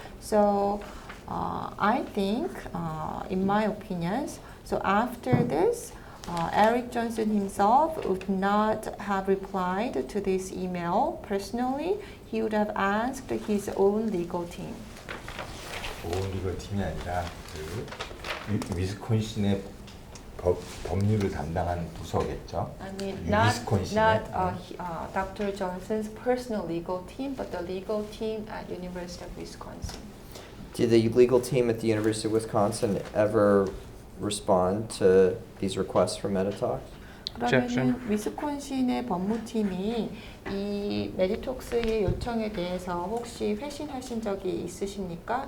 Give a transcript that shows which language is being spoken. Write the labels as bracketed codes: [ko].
[en] So I think, in my opinions, so after this, Eric Johnson himself would not have replied to this email personally. He would have asked his own legal team. [ko] 온 리거 팀이 아니라 그 위스콘신의 법률을 담당한 부서겠죠. [en] I mean, not [ko] 위스콘신의 [en] Dr. Johnson's personal legal team, but the legal team at University of Wisconsin. Did the legal team at the University of Wisconsin ever respond to these requests from Metatalks? [ko] 그러면은 위스콘신의 법무팀이 이 메디톡스의 요청에 대해서 혹시 회신하신 적이 있으십니까?